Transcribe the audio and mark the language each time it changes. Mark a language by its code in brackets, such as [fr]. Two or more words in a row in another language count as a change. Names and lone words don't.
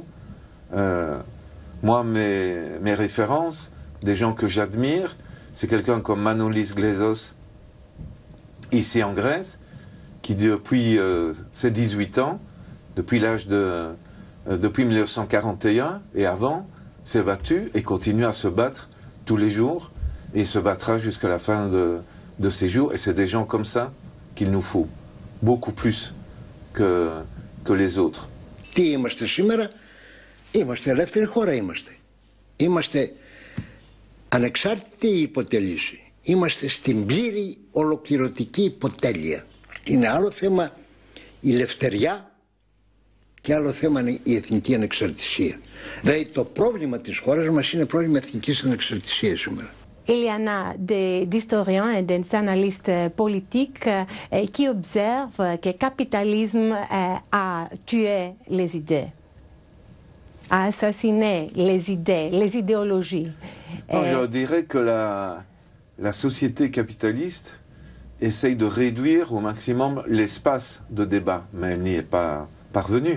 [fr] Moi, mes références, des gens que j'admire, c'est quelqu'un comme Manolis Glezos, ici en Grèce, qui depuis ses 18 ans, depuis 1941 et avant, s'est battu et continue à se battre tous les jours et se battra jusqu'à la fin de ses jours. Et c'est des gens comme ça qu'il nous faut, beaucoup plus que les autres. [el] Τι είμαστε σήμερα? Είμαστε ελεύθερη χώρα είμαστε. Είμαστε ανεξάρτητη υποτέλεση. Είμαστε στην πλήρη ολοκληρωτική υποτέλεια. Είναι άλλο θέμα η ελευθεριά και άλλο θέμα είναι η εθνική ανεξαρτησία. Δηλαδή το πρόβλημα της χώρας μας είναι πρόβλημα εθνικής ανεξαρτησίας σήμερα. [fr] Il y en a des historiens et des analystes politiques qui observent que le capitalisme a tué les idées, a assassiné les idées, les idéologies. Je dirais que la société capitaliste essaye de réduire au maximum l'espace de débat, mais elle n'y est pas parvenue.